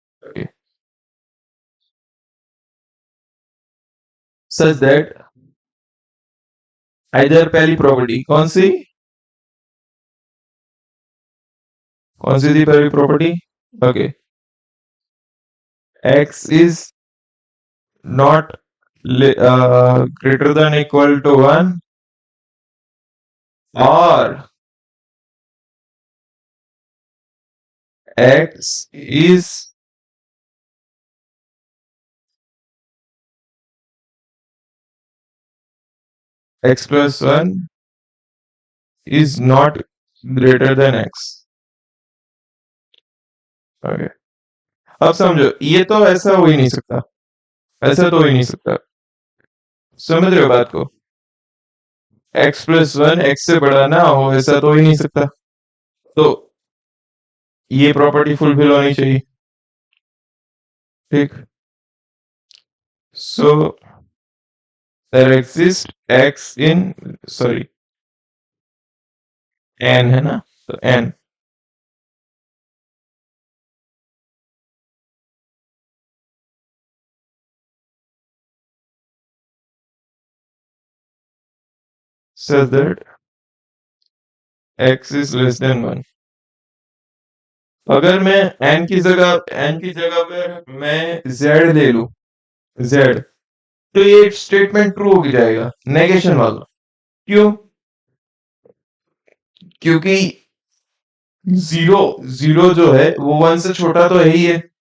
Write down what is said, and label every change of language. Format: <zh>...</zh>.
<en>okay, such that</en> <hi>इधर पहली property कौन सी थी पहली property?</hi> <en>Okay, x is not greater than equal to 1 or x is x plus 1 is not greater than x।</en> <hi>Okay, अब समझो, ये तो ऐसा हो ही नहीं सकता, ऐसा तो हो ही नहीं सकता। समझ रहे हो बात को? x प्लस वन एक्स से बड़ा ना हो, ऐसा तो हो ही नहीं सकता। तो ये प्रॉपर्टी फुलफिल होनी चाहिए, ठीक।</hi> <en>so there exist x in, sorry, n</en> <hi>है ना, तो</hi> <en>n such that x is less than 1।</en> <hi>अगर मैं n की जगह पर मैं z ले लूं, z, तो ये स्टेटमेंट ट्रू हो जाएगा, नेगेशन वाला। क्यों? क्योंकि जीरो जीरो जो है वो वन से छोटा तो है ही है।</hi>